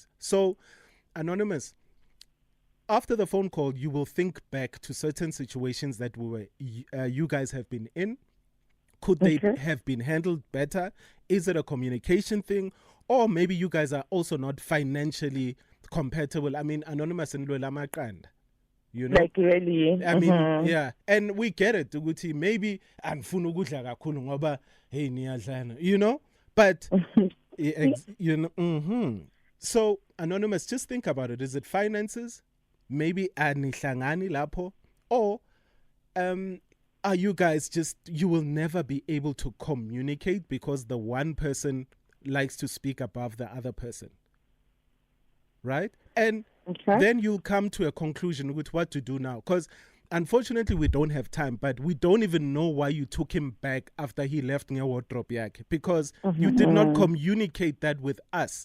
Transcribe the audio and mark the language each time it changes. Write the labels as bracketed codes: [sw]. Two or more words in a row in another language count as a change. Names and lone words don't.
[en] So, Anonymous, after the phone call, you will think back to certain situations that you guys have been in. Could they have been handled better? Is it a communication thing? Or maybe you guys are also not financially compatible. I mean, Anonymous and Lola Makand. You know? Like really. I mean, yeah. And we get it. [zu] Ukuthi maybe anifuna ukudla kakhulu ngoba hey niyadlana. [en] You know? But you know, So, Anonymous, just think about it. Is it finances? Maybe [zu] anihlangani lapho? [en] Or are you guys you will never be able to communicate because the one person likes to speak above the other person? Right? And then you'll come to a conclusion with what to do now. Because unfortunately, we don't have time, but we don't even know why you took him back after he left your wardrobe yak, because you did not communicate that with us.